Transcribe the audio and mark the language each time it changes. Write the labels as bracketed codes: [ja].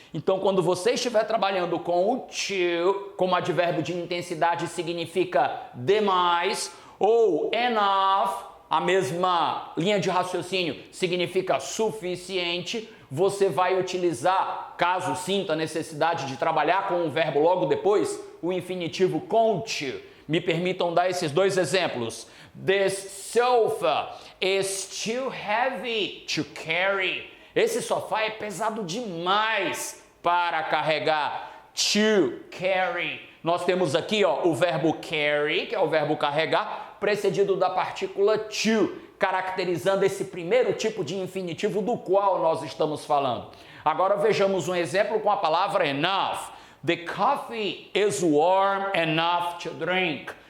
[pt] Então, quando você estiver trabalhando com o to, como advérbio de intensidade significa demais, ou enough, a mesma linha de raciocínio, significa suficiente, você vai utilizar, caso sinta a necessidade de trabalhar com o verbo logo depois, o infinitivo com o to. Me permitam dar esses 2 exemplos. [en] This sofa is too heavy to carry. [pt] Esse sofá é pesado demais para carregar. To carry. Nós temos aqui o verbo carry, que é o verbo carregar, precedido da partícula to, caracterizando esse primeiro tipo de infinitivo do qual nós estamos falando. Agora vejamos um exemplo com a palavra enough. [en] The coffee is warm enough to drink.